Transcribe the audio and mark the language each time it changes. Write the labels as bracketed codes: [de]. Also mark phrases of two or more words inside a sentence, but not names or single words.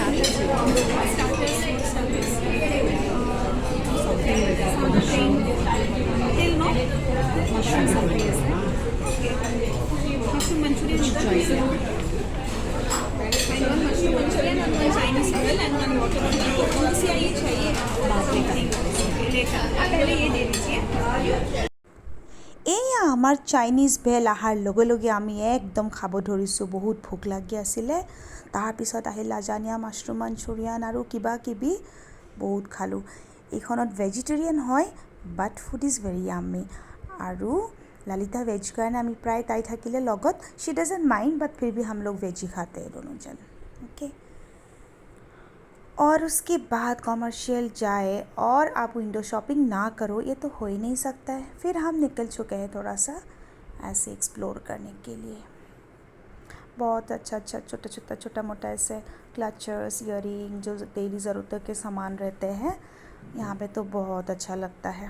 [hi] तिल नो मशरूम मंचूरियन, मशरूम मंचूरियन और [en] one Chinese bhel and one water. [hi] कौन सी आई चाहिए? पहले ये दे दीजिए। [as] এয়া আমাৰ চাইনিজ ভেল আহাৰ লগে লগে আমি একদম খাব ধৰিছোঁ। বহুত ভোক লাগি আছিলে। তাৰপিছত আহিল লাজানিয়া, মাছৰুম মাঞ্চুৰিয়ান আৰু কিবা কিবি বহুত খালোঁ। এইখনত ভেজিটেৰিয়ান হয় [en] but food is very yummy. [as] আৰু ललिता वेज কাৰণে আমি প্ৰায় তাই থাকিলে লগত, [en] she doesn't mind but [hi] फिर भी हम लोग वेज ही खाते हैं दोनों जन। ओके, और उसके बाद कॉमर्शियल जाए और आप [en] window shopping [hi] ना करो, ये तो हो ही नहीं सकता है। फिर हम निकल चुके हैं थोड़ा सा ऐसे एक्सप्लोर करने के लिए। बहुत अच्छा अच्छा छोटा मोटा ऐसे क्लचर्स, ईयरिंग, जो डेली ज़रूरत के सामान रहते हैं यहाँ पे, तो बहुत अच्छा लगता है।